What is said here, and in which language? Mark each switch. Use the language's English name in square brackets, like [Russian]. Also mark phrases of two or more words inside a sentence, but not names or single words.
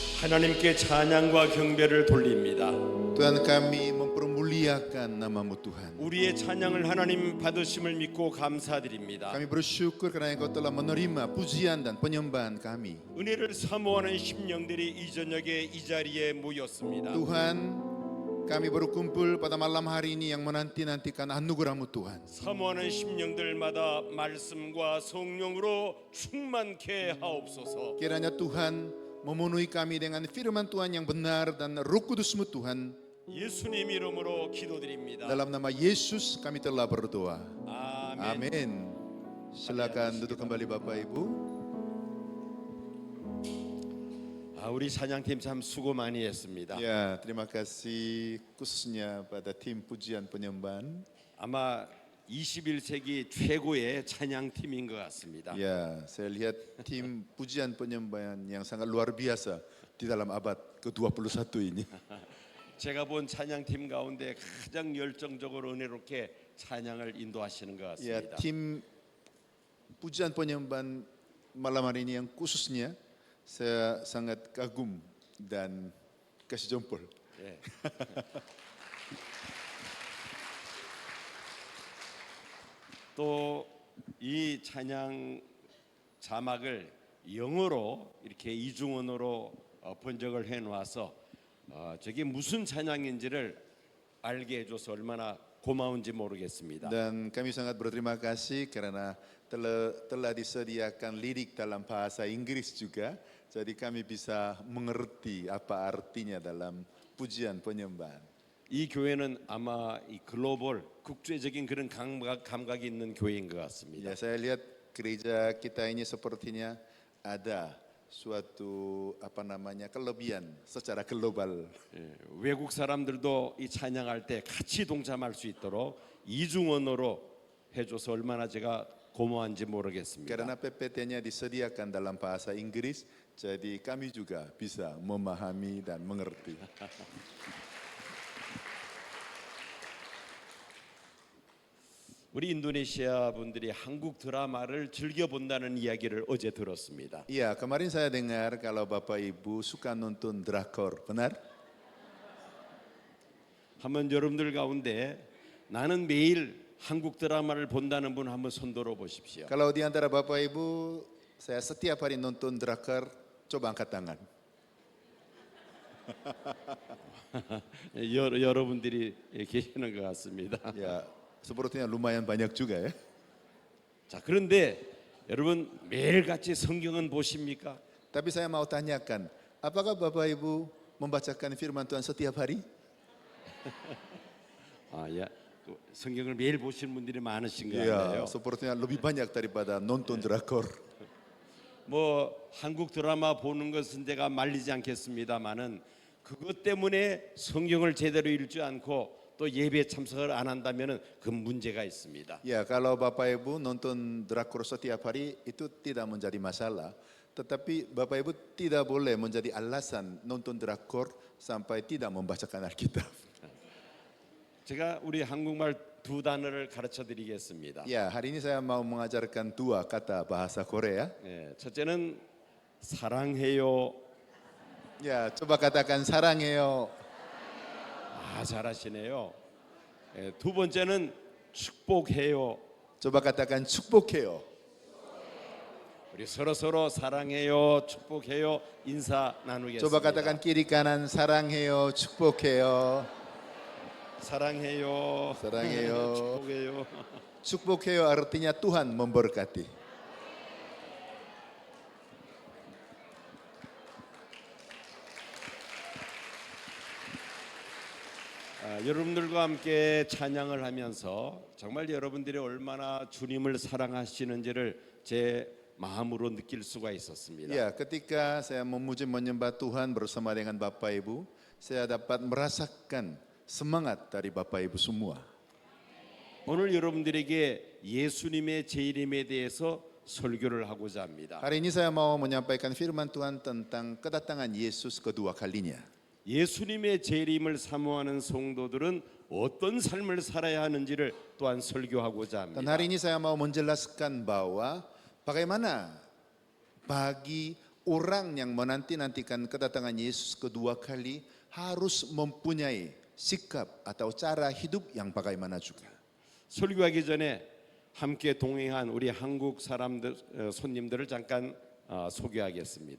[Korean] 하나님께 찬양과 경배를 돌립니다. [Indonesian] Tuhan, kami mempermuliakan nama-Mu Tuhan. [Korean] 우리의 찬양을 하나님 받으심을 믿고 감사드립니다. [Indonesian] Kami bersyukur karena Engkau telah menerima pujian dan penyembahan kami. [Korean] 은혜를 사모하는 심령들이 이 저녁에 이 자리에 모였습니다. [Indonesian] Tuhan, kami berkumpul pada malam hari ini yang menanti-nantikan anugerah-Mu Tuhan. [Korean] 사모하는 심령들마다 말씀과 성령으로 충만케 하옵소서. [Indonesian] Kiranya Tuhan memenuhi kami dengan firman Tuhan yang benar dan Roh Kudus-Mu Tuhan. [Korean] 예수님 이름으로 기도드립니다. [Indonesian] Dalam nama Yesus kami telah berdoa. [Korean] 아멘. [Indonesian] Amin. Silakan duduk kembali Bapak Ibu. [Korean] 우리 찬양팀 참 수고 많이 했습니다. [Indonesian] Ya, terima kasih khususnya pada tim pujian penyembahan. [Korean] 아마 21세기 최고의 찬양팀인 것 같습니다. [Indonesian] Ya, saya lihat tim pujian penyembahan yang sangat luar biasa di dalam abad ke-21 ini. [Korean] 제가 본 찬양팀 가운데 가장 열정적으로 은혜롭게 찬양을 인도하시는 것 [Indonesian] Ya, [Korean] 같습니다. [Indonesian] tim pujian penyembahan malam hari ini yang khususnya saya sangat kagum dan kasih jempol. [Korean] 예. 또 이 찬양 자막을 영어로 이렇게 이중언어로 번역을 해놓아서 저게 무슨 찬양인지를 알게 해줘서 얼마나 고마운지 모르겠습니다. [Indonesian] Dan kami sangat berterima kasih karena telah disediakan lirik dalam bahasa Inggris juga. Jadi kami bisa mengerti apa artinya dalam pujian penyembahan. [Korean] 이 교회는 아마 이 글로벌 국제적인 그런 감각이 있는 교회인 것 같습니다. [Indonesian] Ya, saya lihat gereja kita ini sepertinya ada suatu kelebihan secara global. [Korean] 예, 외국 사람들도 이 찬양할 때 같이 동참할 수 있도록 이중 언어로 해줘서 얼마나 제가 고마운지 모르겠습니다. [Indonesian] Karena PPT-nya disediakan dalam bahasa Inggris, jadi kami juga bisa memahami dan mengerti. [Korean] 우리 인도네시아 분들이 한국 드라마를 즐겨 본다는 이야기를 어제 들었습니다. [Indonesian] Iya, kemarin saya dengar kalau Bapak Ibu suka nonton drakor, benar? [Korean] 한번 여러분들 가운데 나는 매일 한국 드라마를 본다는 분 한번 손 들어 보십시오. [Indonesian] Kalau di antara Bapak Ibu, saya setiap hari nonton drakor, coba angkat tangan. [Korean] 여러분들이 계시는 것 같습니다. [Indonesian] Ya, sepertinya lumayan banyak juga ya. [Korean] 자, 그런데 여러분 매일같이 성경은 보십니까? [Indonesian] Tapi saya mau tanyakan, apakah Bapak Ibu membacakan firman Tuhan setiap hari? [Korean] 야, 성경을 매일 보시는 분들이 많으신 것 [Indonesian] Iya, [Korean] 같아요. [Indonesian] sepertinya lebih banyak daripada nonton drakor. [Korean] 뭐 한국 드라마 보는 것은 제가 말리지 않겠습니다만은 그것 때문에 성경을 제대로 읽지 않고 또 예배에 참석을 안 한다면은 그 문제가 있습니다. [Indonesian] Ya, kalau Bapak Ibu nonton drakor setiap hari itu tidak menjadi masalah. Tetapi Bapak Ibu tidak boleh menjadi alasan nonton drakor sampai tidak membacakan Alkitab. [Korean] 제가 우리 한국말 두 단어를 가르쳐 드리겠습니다. [Indonesian] Ya, hari ini saya mau mengajarkan dua kata bahasa Korea. [Korean] 예, 첫째는 사랑해요. [Indonesian] Ya, coba katakan 사랑해요. [Korean] 잘하시네요. 예, 두 번째는 축복해요. [Indonesian] coba katakan 축복해요. [Korean] 우리 서로 사랑해요, 축복해요, 인사 나누겠습니다. [Indonesian] coba katakan kiri kanan [Korean] 사랑해요, 축복해요. 사랑해요, 사랑해요. 축복해요. [Indonesian] 축복해요 artinya Tuhan memberkati. [Korean] 여러분들과 함께 찬양을 하면서 정말 여러분들이 얼마나 주님을 사랑하시는지를 제 마음으로 느낄 수가 있었습니다. [Indonesian] Ya, ketika saya memuji menyembah Tuhan bersama dengan Bapak Ibu, saya dapat merasakan semangat dari Bapak Ibu semua. [Korean] 오늘 여러분들에게 예수님의 재림에 대해서 설교를 하고자 합니다. [Indonesian] Hari ini saya mau menyampaikan firman Tuhan tentang kedatangan Yesus kedua kalinya. [Korean] 예수님의 재림을 사모하는 성도들은 어떤 삶을 살아야 하는지를 또한 설교하고자 [Indonesian] Dan [Korean] 합니다. [Indonesian] hari ini saya mau menjelaskan bahwa bagaimana bagi orang yang menanti-nantikan kedatangan Yesus kedua kali harus mempunyai sikap atau cara hidup yang bagaimana juga. [Korean] 설교하기 전에 함께 동행한 우리 한국 사람들 손님들을 잠깐 소개하겠습니다.